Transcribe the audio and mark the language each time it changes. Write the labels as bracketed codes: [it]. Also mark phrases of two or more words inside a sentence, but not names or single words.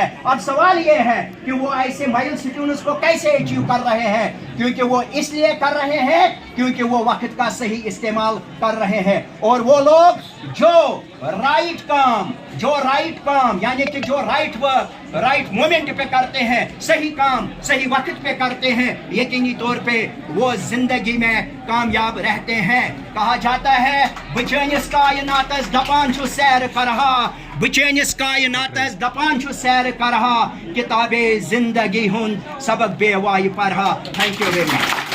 [hi] अब सवाल ये है कि वो ऐसे माइलस्टोन्स को कैसे अचीव कर रहे हैं, क्योंकि वो इसलिए कर रहे हैं क्योंकि वो वक्त का सही इस्तेमाल कर रहे हैं। और वो लोग जो राइट काम यानी कि जो [en] right work right moment [hi] पे करते हैं, सही काम सही वक्त पे करते हैं, यकीनी तौर पे वो जिंदगी में कामयाब रहते हैं। कहा जाता है [ks] बचैनिस कायनातस दपान छु सैर करहा, बचैनिस कायनातस दपान छु सैर करहा, किताबे जिंदगी हुन सबक बेवाई पढ़ा। [en] thank you very much.